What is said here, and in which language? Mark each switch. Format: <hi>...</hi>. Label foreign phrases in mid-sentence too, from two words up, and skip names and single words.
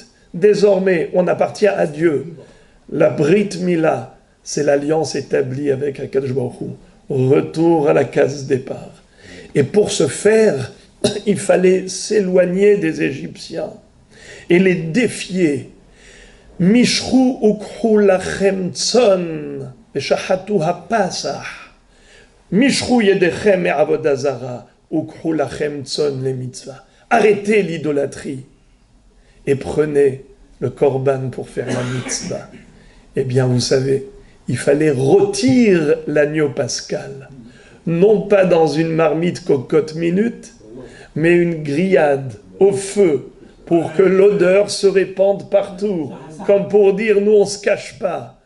<fr>Désormais, on appartient à Dieu. La Brit Mila, c'est l'alliance établie avec Akadosh Baruch Hu. Retour à la case départ. Et pour ce faire, il fallait s'éloigner des Égyptiens et les défier.</fr> <he>משכו וקחו לכם צאן ושחטו הפסח. משכו ידיכם מעבודה זרה וקחו לכם צאן למצווה.</he> <fr>Arrêtez l'idolâtrie et prenez le korban pour faire la mitzvah. Eh bien, vous savez, il fallait rôtir l'agneau pascal, non pas dans une marmite cocotte minute, mais une grillade au feu, pour que l'odeur se répande partout, comme pour dire, nous on ne se cache pas.</fr>